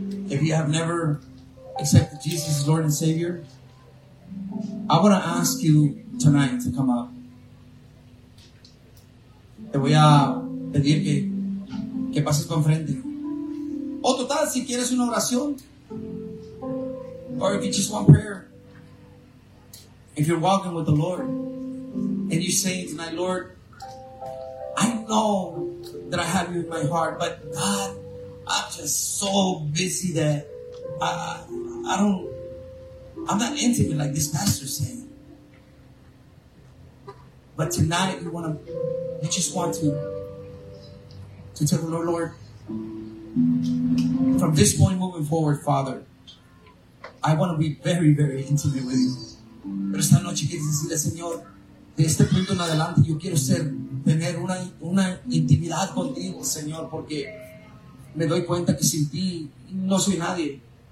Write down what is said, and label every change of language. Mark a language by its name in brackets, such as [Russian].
[English] If you have never accepted Jesus as Lord and Savior, I want to ask you tonight to come up. [Spanish] Te voy a pedir que pases con frente. O total, si quieres una oración. [English] Or if you just want prayer. If you're walking with the Lord. And you say tonight, Lord, I know that I have you in my heart. But God, I'm just so busy that I'm not intimate like this pastor saying. But tonight you just want to tell the Lord, from this point moving forward, Father, I want to be very, very intimate with you. [Spanish] Pero esta noche quieres decirle, Señor, de este punto en adelante yo quiero tener una intimidad contigo, Señor, porque me doy cuenta que sin ti no soy nadie.